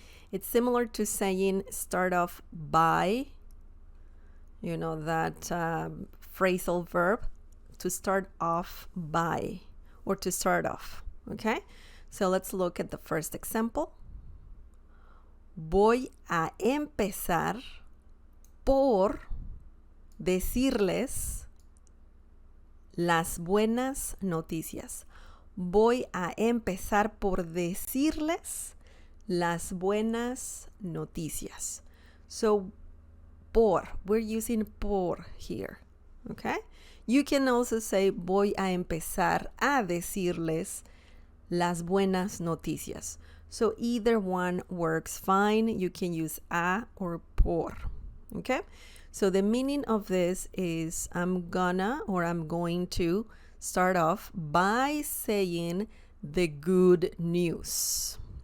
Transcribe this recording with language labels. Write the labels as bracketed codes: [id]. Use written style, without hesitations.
[en] It's similar to saying start off by, you know, that phrasal verb, to start off by or to start off, okay? So let's look at the first example. [es] Voy a empezar por decirles las buenas noticias. Voy a empezar por decirles las buenas noticias. [en] So, por, we're using por here, okay? You can also say [es] voy a empezar a decirles las buenas noticias. [en] So either one works fine. You can use a or por, okay? So the meaning of this is I'm gonna or I'm going to start off by saying the good news.